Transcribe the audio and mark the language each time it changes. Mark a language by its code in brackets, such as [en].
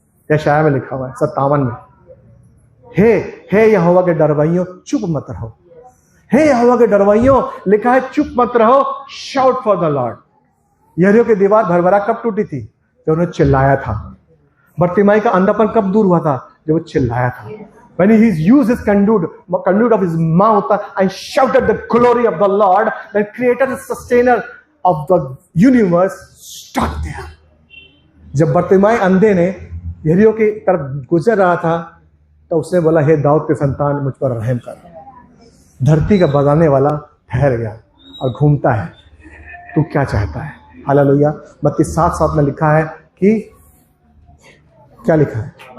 [hi] यशाया में लिखा हुआ है 57 में। हे यहोवा के डरवाइयों, चुप मत रहो। हे यहोवा के डरवाइयों, लिखा है चुप मत रहो, [en] Shout for the Lord. [hi] यरीहो की दीवार भरभरा कब टूटी थी? जब उन्होंने चिल्लाया था। बर्तिमाई का अंधापन कब दूर हुआ था? जब वो चिल्लाया था। [en] When he used his conduit of his mouth and shouted the glory of the Lord, the creator and sustainer of the universe, stood there. [hi] जब बर्तिमाई अंधे ने यरीहो की तरफ गुजर रहा था तो उसने बोला, हे दाऊद के संतान, मुझ पर रहम कर। धरती का बजाने वाला ठहर गया और घूमता है, तू क्या चाहता है? हालेलुया। मत्ती 7:7 में लिखा है कि क्या लिखा है?